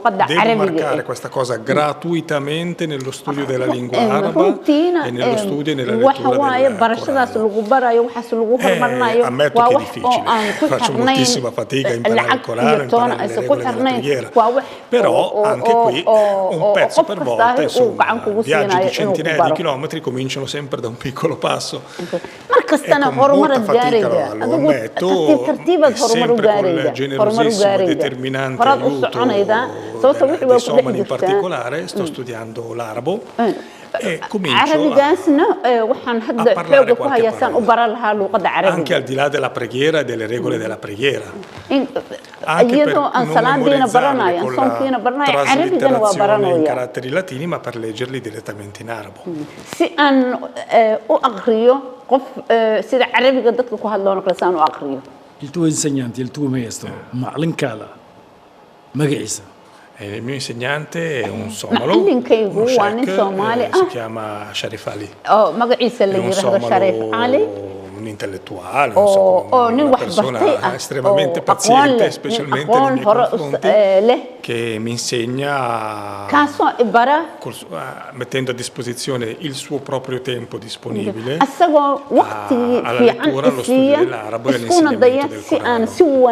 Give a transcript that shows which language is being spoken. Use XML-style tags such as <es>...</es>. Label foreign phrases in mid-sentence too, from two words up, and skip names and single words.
<it>Devo marcare questa cosa gratuitamente nello studio della lingua araba e nello studio e nella lettura del Corano. Ammetto che è difficile, faccio moltissima fatica a imparare il Corano, a imparare le regole della preghiera, però anche qui un pezzo per volta, insomma, viaggi di centinaia di chilometri cominciano sempre da un piccolo passo.</it> <so>Markastana horumar gaariga</so> <it>lo ammetto, sempre con il generosissimo e determinante aiuto di Soman in particolare, sto studiando l'arabo e comincio a parlare qualche parola, anche al di là della preghiera e delle regole della preghiera, anche per non memorizzarli con la traslitterazione in caratteri latini, ma per leggerli direttamente in arabo.</it> <so>Si an u aqriyo qof sida carabiga dadka ku hadloona qasaan u aqriyo.</so> <it>Il tuo insegnante, il tuo maestro,</it> <so>macalinkaada magaciisa?</so> <it>Il mio insegnante è un somalo, uno sheikh, si chiama Sharif Ali. È un somalo, un intellettuale, una persona estremamente paziente, specialmente nei miei confronti, che mi insegna mettendo a disposizione il suo proprio tempo disponibile alla lettura, allo studio dell'arabo e all'insegnamento del Corano.</it>